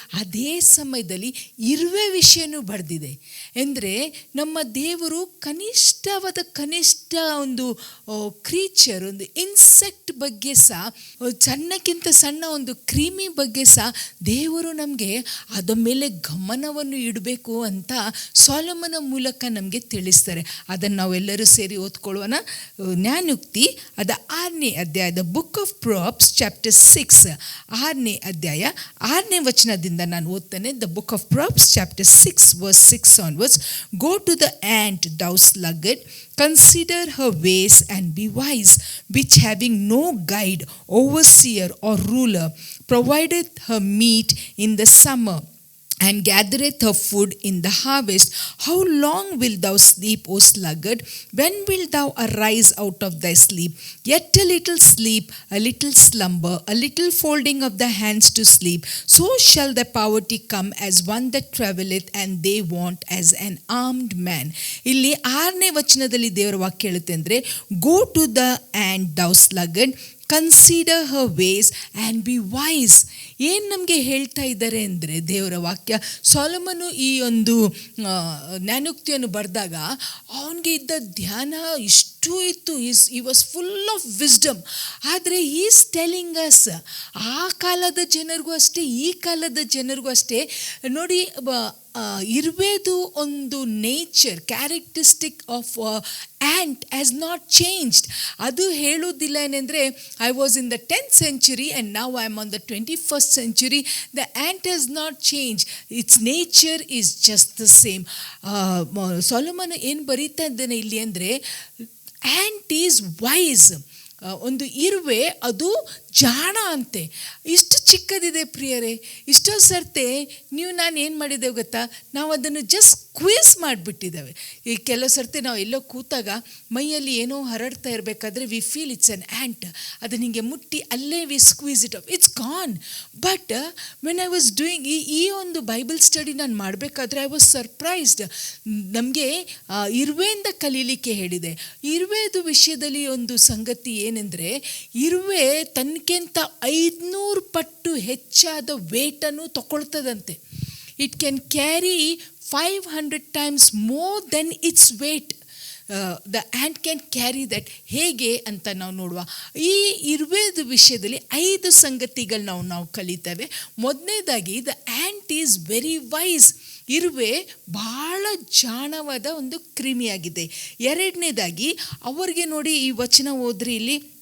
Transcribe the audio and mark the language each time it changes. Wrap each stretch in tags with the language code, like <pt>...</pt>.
<kn>ಅದೇ ಸಮಯದಲ್ಲಿ ಇರುವೆ ವಿಷಯನೂ ಬರೆದಿದೆ. ಅಂದರೆ ನಮ್ಮ ದೇವರು ಕನಿಷ್ಠ ಒಂದು ಕ್ರೀಚರ್, ಒಂದು ಇನ್ಸೆಕ್ಟ್ ಬಗ್ಗೆ ಸಹ, ಸಣ್ಣಕ್ಕಿಂತ ಸಣ್ಣ ಒಂದು ಕ್ರಿಮಿ ಬಗ್ಗೆ ಸಹ ದೇವರು ನಮಗೆ ಅದರ ಮೇಲೆ ಗಮನವನ್ನು ಇಡಬೇಕು ಅಂತ ಸೊಲೊಮೋನ ಮೂಲಕ ನಮಗೆ ತಿಳಿಸ್ತಾರೆ. ಅದನ್ನು ನಾವೆಲ್ಲರೂ ಸೇರಿ ಓದ್ಕೊಳ್ಳೋಣ. ಜ್ಞಾನೋಕ್ತಿ ಅದ 6ನೇ ಅಧ್ಯಾಯದ ಬುಕ್ ಆಫ್ ಪ್ರಾಬ್ಸ್ ಚಾಪ್ಟರ್ 6 6ನೇ ಅಧ್ಯಾಯ 6ನೇ ವಚನದಿಂದ ನಾನು ಓದ್ತೇನೆ.</kn> <en>The book of Proverbs chapter 6 verse 6 onwards. Go to the ant, thou sluggard, consider her ways and be wise, which having no guide, overseer or ruler, provideth her meat in the summer, and gathereth her food in the harvest. How long wilt thou sleep, O sluggard? When wilt thou arise out of thy sleep? Yet a little sleep, a little slumber, a little folding of the hands to sleep. So shall thy poverty come as one that traveleth, and they want as an armed man.</en> <kn>ಇಲ್ಲಿ 6ನೇ ವಚನದಲ್ಲಿ ದೇವರ ವಾಕ್ಯ ಹೇಳುತ್ತೆ ಅಂದರೆ,</kn> <en>Go to the ant thou sluggard, consider her ways and be wise.</en> <kn>ಏನು ನಮಗೆ ಹೇಳ್ತಾ ಇದ್ದಾರೆ ಅಂದರೆ ದೇವರ ವಾಕ್ಯ, ಸೊಲೊಮೋನು ಈ ಒಂದು ಜ್ಞಾನೋಕ್ತಿಯನ್ನು ಬರೆದಾಗ ಅವನಿಗೆ ಇದ್ದ ಧ್ಯಾನ ಇಷ್ಟು ಇತ್ತು.</kn> <en>He was full of wisdom. ಆದರೆ is telling us,</en> <kn>ಆ ಕಾಲದ ಜನರಿಗೂ ಅಷ್ಟೇ, ಈ ಕಾಲದ ಜನರಿಗೂ ಅಷ್ಟೇ ನೋಡಿ, ಇರುವೆದು ಒಂದು nature,</kn> <en>Characteristic of ant has not changed.</en> <kn>ಅದು ಹೇಳೋದಿಲ್ಲ ಏನೆಂದರೆ,</kn> <en>I was in the 10th century and now I am on the 21st century. The ant has not changed. Its nature is just the same.</en> <kn>ಸೊಲೊಮೋನ ಏನು ಬರೀತಾ ಇದ್ದಾನೆ ಇಲ್ಲಿ ಅಂದರೆ,</kn> <en>Ant is wise.</en> <kn>ಒಂದು ಇರುವೆ ಅದು ಜಾಣ ಅಂತೆ. ಇಷ್ಟು ಚಿಕ್ಕದಿದೆ ಪ್ರಿಯರೇ. ಇಷ್ಟೋ ಸರ್ತೆ ನಾನು ಏನು ಮಾಡಿದ್ದೇವೆ ಗೊತ್ತಾ, ನಾವು ಅದನ್ನು ಜಸ್ಟ್ ಸ್ಕ್ವೀಸ್ ಮಾಡಿಬಿಟ್ಟಿದ್ದೇವೆ. ಈ ಕೆಲವು ಸರ್ತೆ ನಾವು ಎಲ್ಲೋ ಕೂತಾಗ ಮೈಯಲ್ಲಿ ಏನೋ ಹರಡ್ತಾ ಇರಬೇಕಾದ್ರೆ</kn> <en>We feel it's an ant.</en> <kn>ಅದನ್ನು ಹಿಂಗೆ ಮುಟ್ಟಿ ಅಲ್ಲೇ</kn> <en>We squeeze it up, it's gone. But when I was doing</en> <kn>ಈ ಒಂದು ಬೈಬಲ್ ಸ್ಟಡಿ ನಾನು ಮಾಡಬೇಕಾದ್ರೆ</kn> <en>I was surprised.</en> <kn>ನಮಗೆ ಇರುವೆಯಿಂದ ಕಲೀಲಿಕ್ಕೆ ಹೇಳಿದೆ. ಇರುವೆದು ವಿಷಯದಲ್ಲಿ ಒಂದು ಸಂಗತಿ ಏನೆಂದರೆ, ಇರುವೆ ತನಗಿಂತ 500 ಪಟ್ಟು ಹೆಚ್ಚಾದ ವೇಟನ್ನು ತಗೊಳ್ತದಂತೆ.</kn> <en>It can carry 500 times more than its weight. The ant can carry that.</en> <kn>ಹೇಗೆ ಅಂತ ನಾವು ನೋಡುವ. ಈ ಇರುವೆದ ವಿಷಯದಲ್ಲಿ 5 ಸಂಗತಿಗಳು ನಾವು ಕಲಿತೇವೆ. ಮೊದಲನೇದಾಗಿ,</kn> <en>The ant is very wise.</en> <kn>ಇರುವೆ ಬಹಳ ಜಾಣವಾದ ಒಂದು ಕ್ರಿಮಿಯಾಗಿದೆ. ಎರಡನೇದಾಗಿ, ಅವರಿಗೆ ನೋಡಿ, ಈ ವಚನ ಓದ್ರಿ ಇಲ್ಲಿ,</kn>